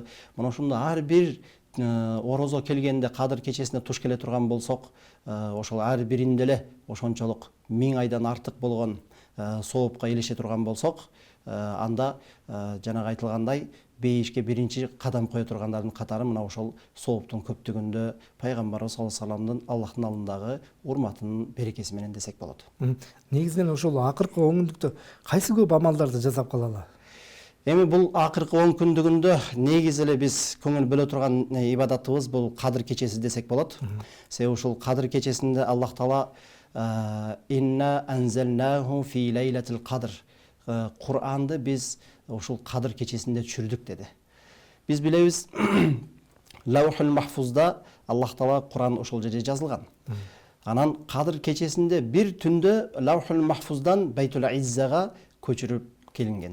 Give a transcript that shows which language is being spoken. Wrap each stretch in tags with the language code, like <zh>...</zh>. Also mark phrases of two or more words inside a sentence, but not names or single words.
<ky>мына ушунда ар бир орозо келгенде Кадыр кечесине туш келе турган болсок, ошол ар биринде эле ошончолук 1000 айдан артык болгон соопко илеше турган болсок, анда жанагы айтылгандай бейишке биринчи кадам кое тургандардын катары мына ошол сооптун көптүгүндө пайгамбарыбыз</ky> <ar>صلى الله عليه</ar> <ky>ва салламдын Аллахтын алдындагы урматынын берекеси менен десек болот. Негизинен ошол акыркы 10 күндүктө кайсы көп амалдарды жасап калалы? Эми бул акыркы 10 күндүгүндө негизи эле биз көңүл бөлө турган ибадатыбыз бул Кадыр кечеси десек болот. Себеби ушул Кадыр кечесинде Аллах Таала</ky> <ar>إنا أنزلناه في ليلة القدر,</ar> <ky>Куранды биз ушул Кадыр кечесинде түшүрдүк деди. Биз билебиз, Лаухул Махфузда Аллах Таала Куран ошол жерде жазылган. Анан Кадыр кечесинде бир түндө Лаухул Махфуздан Байтул Иззага көчүрүп келинген.</ky>